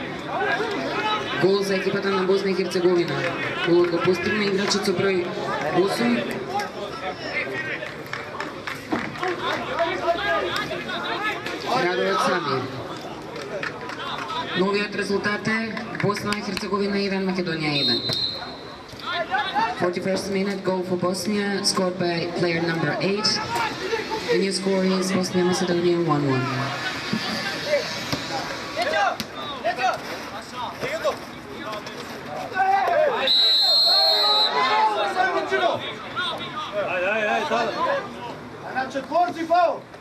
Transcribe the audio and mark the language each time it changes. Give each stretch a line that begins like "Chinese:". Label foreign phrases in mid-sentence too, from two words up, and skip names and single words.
Macedonian: Гол за екипата на Босна и Херцеговина. Голот го постигна играчот со број 8. Радојот Самир. Новиот резултат е Босна и Херцеговина 1, Македонија 1.
English: 41st minute goal for Bosnia, scored by player number 8. The new score is Bosnia Macedonia 1-1.
Bulgarian: Четвърти фаул!